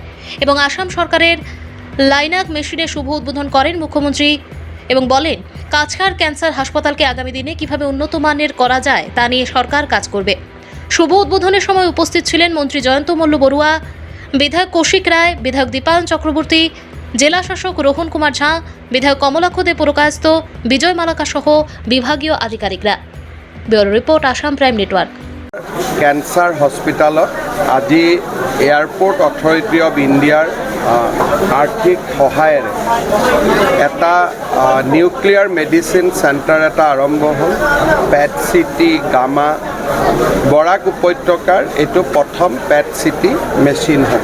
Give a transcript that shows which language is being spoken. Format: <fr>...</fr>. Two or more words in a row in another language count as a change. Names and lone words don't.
<bn>এবং আসাম সরকারের</bn> <en>linac machine</en> <bn>শুভ উদ্বোধন করেন মুখ্যমন্ত্রী এবং বলেন, কাছাড় ক্যান্সার হাসপাতালকে আগামী দিনে কিভাবে উন্নত মানের করা যায় তা নিয়ে সরকার কাজ করবে। শুভ উদ্বোধনের সময় উপস্থিত ছিলেন মন্ত্রী জয়ন্ত মল্ল বড়ুয়া, বিধায়ক কৌশিক রায়, বিধায়ক দীপায়ন চক্রবর্তী, জেলা শাসক রোহন কুমার ঝা, বিধায়ক কমলাক্ষ দে পুরকায়স্থ, বিজয় মালাকা সহ বিভাগীয় আধিকারিকরা। ব্যুরো রিপোর্ট, আসাম প্রাইম নেটওয়ার্ক।</bn> <as>কেঞ্চাৰ হস্পিটালত আজি এয়াৰপোৰ্ট অথৰিটি অফ ইণ্ডিয়াৰ আৰ্থিক সহায়েৰে এটা</as> <en>nuclear medicine centre</en> <as>এটা আৰম্ভ হ'ল। পেট চিটি গামা বৰাক উপত্যকাৰ এইটো প্ৰথম</as> <en>PET CT machine</en> <as>হ'ব।</as>